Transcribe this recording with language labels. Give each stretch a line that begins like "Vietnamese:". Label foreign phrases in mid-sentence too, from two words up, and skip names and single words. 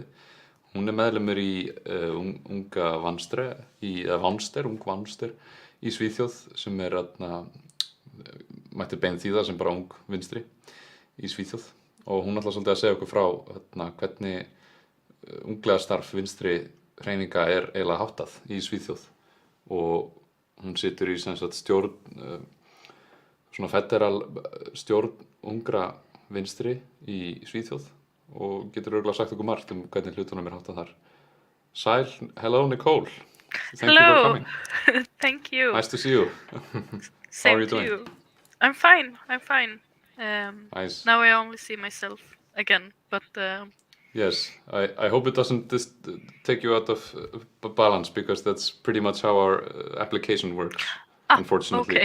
Icelandic: Hún er meðlimur í Unga Vänster, Ung Vänster í Svíþjóð sem er mætti bein þýða sem bara ung vinstri í Svíþjóð og hún ætlar svolítið að segja okkur frá hvernig ungliðastarf vinstri hreyfinga er eiginlega háttað í Svíþjóð. Og hún situr í sem sagt stjórn svona federal stjórn ungra vinstri í Svíþjóð og getur örugglega sagt okkur margt hvernig hlutunum er háttað þar. Sæl,
English: hello Nicole. Thank you for coming. Thank you. Nice to see you. Same How are you to doing? you. I'm fine. Nice. Now I only see myself again, but Yes, I hope it doesn't take you out of balance because that's pretty much how our application works, unfortunately.